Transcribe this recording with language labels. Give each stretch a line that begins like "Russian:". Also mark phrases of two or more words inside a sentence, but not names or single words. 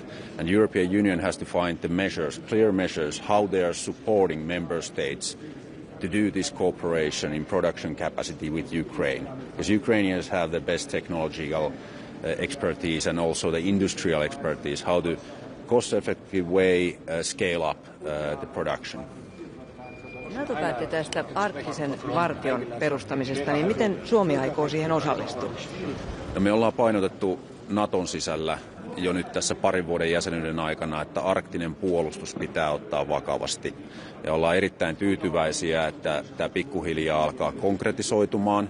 English: And European Union has to find the measures, clear measures, how they are supporting member states to do this cooperation in production capacity with Ukraine. Because Ukrainians have the best technological expertise and also the industrial expertise, how to cost-effective way scale up the production.
Finnish: NATO päätti tästä arktisen vartion perustamisesta, niin miten Suomi aikoo siihen osallistua? No, me ollaan painotettu Naton sisällä jo nyt tässä parin vuoden jäsenyyden aikana, että arktinen puolustus pitää ottaa vakavasti. Ja ollaan erittäin tyytyväisiä, että tämä pikkuhiljaa alkaa konkretisoitumaan.